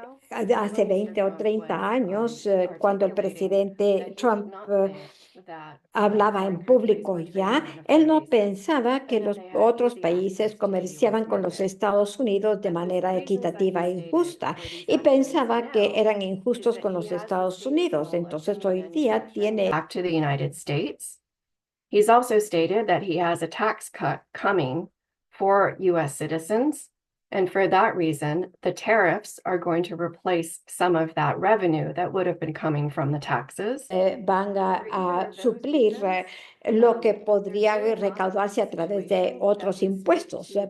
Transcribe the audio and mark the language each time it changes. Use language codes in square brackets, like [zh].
[es] Hace 20 o 30 años, cuando el presidente Trump hablaba en público ya, él no pensaba que los otros países comerciaban con los Estados Unidos de manera equitativa e injusta y pensaba que eran injustos con los Estados Unidos. Entonces hoy día tiene [en] back to the United States. He's also stated that he has a tax cut coming for US citizens. And for that reason, the tariffs are going to replace some of that revenue that would have been coming from the taxes. [es] Van a suplir lo que podría recaudarse a través de otros impuestos.